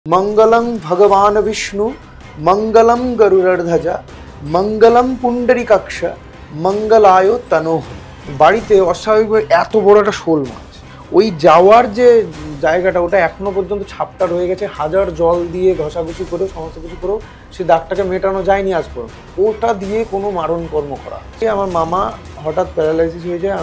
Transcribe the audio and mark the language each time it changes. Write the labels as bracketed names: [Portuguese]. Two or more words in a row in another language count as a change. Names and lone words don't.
[Sanskrit] मंगलम भगवान विष्णु मंगलम गरुड़ध्वजा मंगलम पुंडरीकाक्ष मंगलाय तनोह। [Bangla] বাড়িতে অস্বাভাবিকভাবে এত বড় একটা শোল মাছ, ওই যাওয়ার যে জায়গাটা ওটা এখনো পর্যন্ত ছাপটা রয়ে গেছে। হাজার জল দিয়ে ঘষাঘষি করেও সমস্ত কিছু করেও সেই দাগটাকে মেটানো যায়নি আজ পর্যন্ত। ওটা দিয়ে কোনো মারণ কর্ম করা। আমার মামা হঠাৎ প্যারালাইসিস হয়ে যায়।